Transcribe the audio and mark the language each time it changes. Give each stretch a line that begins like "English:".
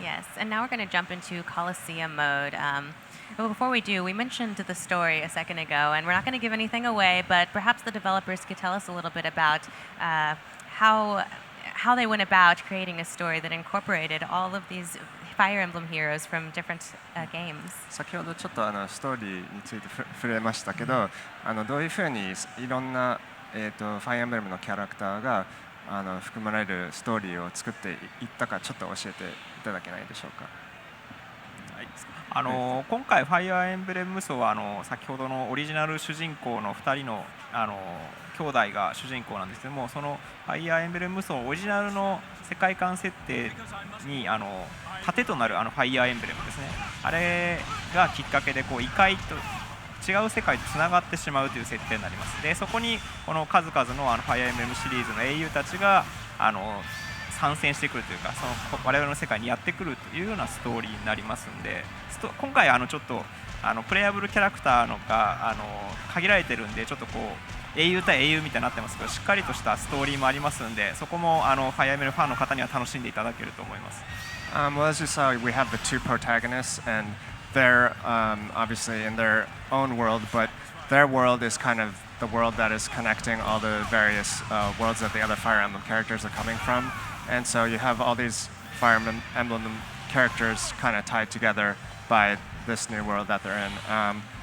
English: Yes, and now we're going to jump into Coliseum Mode. But before we do, we mentioned the story a second ago, and we're not going to give anything away, but perhaps the developers could tell us a little bit about how how they went about creating a story that incorporated all of these Fire Emblem heroes from different games.
Japanese: 先ほどちょっとストーリーについて触れましたけど、どういうふうにいろんな、ファイアエンブレムのキャラクターが含まれるストーリーを作っていったかちょっと教えていただけないでしょうか。今回、ファイアーエンブレム無双は先ほどのオリジナル主人公の2人の兄弟が主人公なんですけども、そのファイアーエンブレム無双オリジナルの世界観設定に盾となるファイアーエンブレムですね、あれがきっかけで異界と違う世界とつながってしまうという設定になります。でそこにこの数々のファイアーエンブレムシリーズの英雄たちが参戦してくるというか、その我々の世界にやってくるというようなストーリーになりますんで、今回ちょっとプレイヤブルキャラクターのが限られてるんで、ちょっと英雄対英雄みたいになってますけど、しっかりとしたストーリーもありますんで、そこもファイアーエンブレムファンの方には楽しんでいただけると思います。
English: Well, as you saw, we have the two protagonists, and they're obviously in their own world, but their world is kind of the world that is connecting all the various worlds that the other Fire Emblem characters are coming from. And so you have all these Fire Emblem characters kind of tied together by this new world that they're in.